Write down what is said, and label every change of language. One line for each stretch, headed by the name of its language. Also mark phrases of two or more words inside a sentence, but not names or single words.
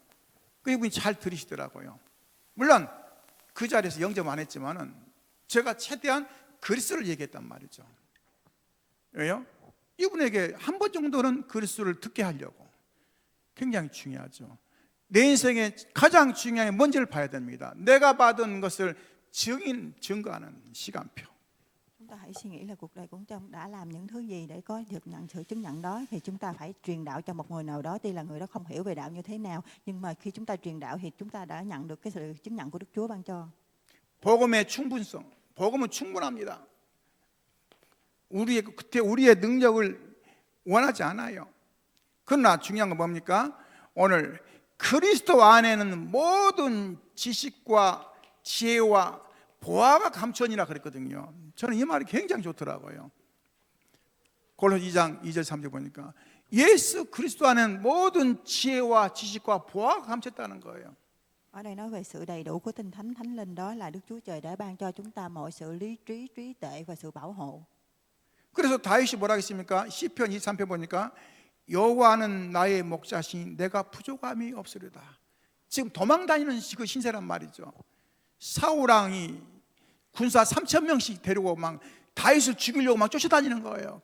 Korean: 그 이분이 잘 들으시더라고요. 물론 그 자리에서 영접 안 했지만은 제가 최대한 그리스도를 얘기했단 말이죠. 왜요? 이분에게 한 번 정도는 그리스도를 듣게 하려고. 굉장히 중요하죠. 내 인생에 가장 중요한 게 뭔지를 봐야 됩니다. 내가 받은 것을 증거하는 시간표.
Vietnamese: Chúng ta hãy suy nghĩ là cuộc đời của chúng đã làm những thứ gì để có được nhận sự chứng nhận đó, thì chúng ta phải truyền đạo cho một người nào đó. Tuy là người đó không hiểu về đạo như thế nào, nhưng mà khi chúng ta truyền đạo thì chúng ta đã nhận được cái sự chứng nhận của Đức Chúa ban cho.
Korean: 복음의 충분성, 복음은 충분합니다. 우리의 능력을 원하지 않아요. 그러나 중요한 건 뭡니까? 오늘 그리스도 안에는 모든 지식과 지혜와 보화가 감천이라 그랬거든요. 저는 이 말이 굉장히 좋더라고요. 골로새 2장 2절 3절 보니까 예수 그리스도 안에는 모든 지혜와 지식과 보화가 감췄다는 거예요.
Vietnamese: Ở đây nói về sự đầy đủ của tinh thánh thánh linh, đó là Đức Chúa Trời đã ban cho chúng ta mọi sự lý trí, trí tuệ và sự bảo hộ.
Korean: 그래서 다윗이 뭐라 했습니까? 시편 23편 보니까 여호와는 나의 목자시니 내가 부족함이 없으리다. 지금 도망다니는 그 신세란 말이죠. 사울왕이 군사 3,000명씩 데리고 막 다윗을 죽이려고 막 쫓아다니는 거예요.